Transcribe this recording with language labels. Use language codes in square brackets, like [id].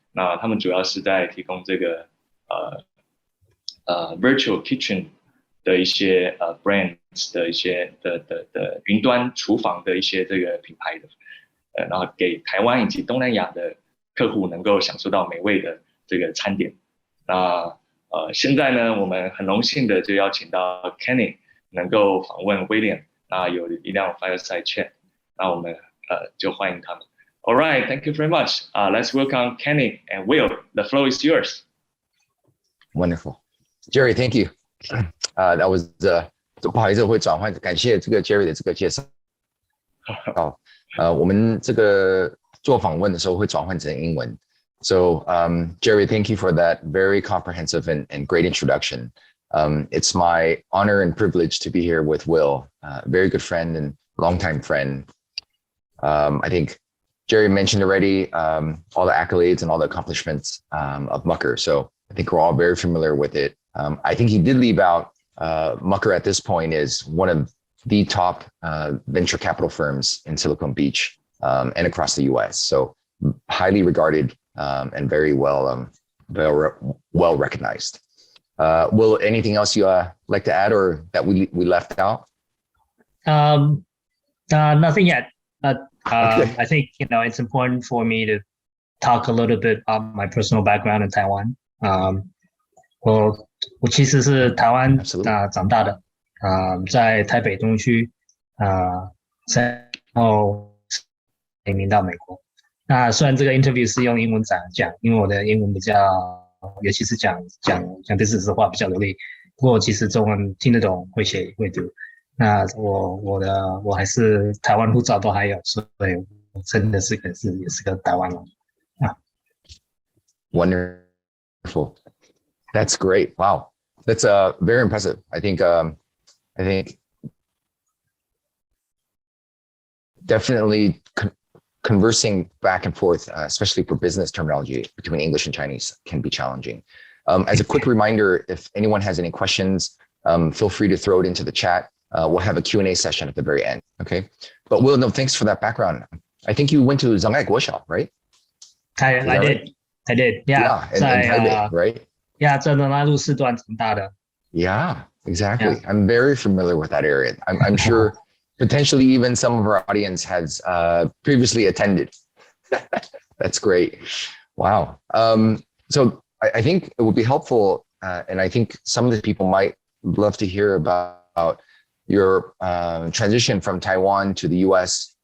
[zh] 那他们主要是在提供这个Virtual Kitchen 的一些brands 的一些的云端厨房的一些这个品牌的，然后给台湾以及东南亚的客户能够享受到美味的这个餐点。那现在呢，我们很荣幸的就邀请到 Kenny 能够访问 William， 那有一辆 Fireside Chat， 那我们就欢迎他们。 [en] All right, thank you very much. Let's welcome Kenny and Will. The floor is yours. Wonderful, Jerry. Thank you. That was [zh] 不好意思，我会转换，感谢这个 Jerry 的这个介绍。我们这个做访问的时候会转换成英文。 [en] So, Jerry, thank you for that very comprehensive and great introduction. It's my honor and privilege to be here with Will, a very good friend and longtime friend. I think Jerry mentioned already all the accolades and all the accomplishments of Mucker. So I think we're all very familiar with it. I think he did leave out Mucker at this point is one of the top venture capital firms in Silicon Beach and across the US. So highly regarded and very well recognized. Will, anything else you like to add or that we left out? Nothing yet. But Okay. I think it's important for me to talk a little bit about my personal background in Taiwan. [zh] 我其实是台湾长大的，在台北东区，然后移民到美国。那虽然这个 interview 是用英文讲，因为我的英文比较，尤其是讲business的话比较流利，不过其实中文听得懂，会写会读。那我还是台湾护照都还有，所以我真的也是个台湾人啊。 [en] Wonderful. That's great. Wow. That's very impressive. I think definitely conversing back and forth, especially for business terminology between English and Chinese, can be challenging. As a quick reminder, if anyone has any questions, feel free to throw it into the chat. We'll have a Q&A session at the very end. Okay. But Will, no, thanks for that background. I think you went to Zhang'ai Guoxiao, right? I did. I did. Yeah. in Taipei, right? Yeah, [zh] 在南路四段长大的. [en] Yeah, exactly. Yeah. I'm very familiar with that area. I'm sure potentially even some of our audience has previously attended. That's great. Wow. So I think it would be helpful, and I think some of the people might love to hear about your transition from Taiwan to the US.